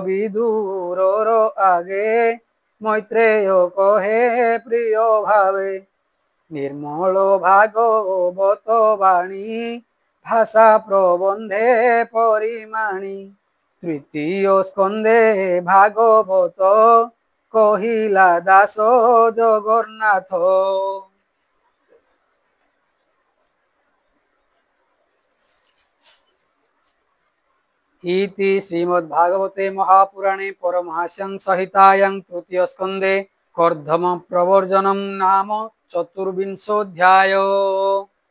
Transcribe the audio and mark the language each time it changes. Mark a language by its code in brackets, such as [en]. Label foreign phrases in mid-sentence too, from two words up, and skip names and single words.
[or] ବିଦୁରର ଆଗେ ମୈତ୍ରେୟ କହେ ପ୍ରିୟ ଭାବେ ନିର୍ମଳ ଭାଗବତ ବାଣୀ ଭାଷା ପ୍ରବନ୍ଧେ ପରିମାଣୀ ତୃତୀୟ ସ୍କନ୍ଧେ ଭାଗବତ କହିଲା ଦାସ ଜଗନ୍ନାଥ [sa] इति श्रीमद्भागवते महापुराणे परमहंस्यां संहितायां तृतीय स्कन्धे कर्दम प्रवर्जनं नाम चतुर्विंशोऽध्यायः।